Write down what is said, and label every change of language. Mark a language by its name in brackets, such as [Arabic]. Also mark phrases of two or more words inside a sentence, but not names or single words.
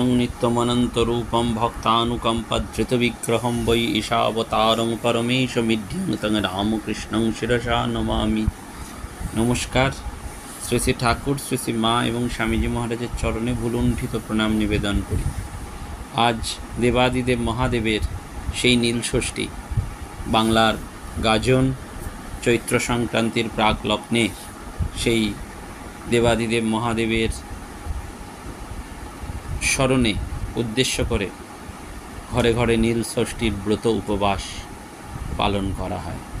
[Sanskrit] नित्यमनन्तरूपं भक्तानुकम्पधृतविग्रहं वै ईशावतारं परमेशमिड्यं तं रामकृष्णं शिरसा नमामि। नमस्कार। [Bangla] শ্রী শ্রী ঠাকুর, শ্রী শ্রী মা এবং স্বামীজি মহারাজের চরণে ভুলুণ্ঠিত প্রণাম নিবেদন করি। আজ দেবাদিদেব মহাদেবের সেই নীলষষ্ঠী, বাংলার গাজন চৈত্র সংক্রান্তির প্রাক লগ্নে সেই দেবাদিদেব মহাদেবের স্মরণে উদ্দেশ্য করে ঘরে ঘরে নীল ষষ্ঠীর ব্রত উপবাস পালন করা হয়।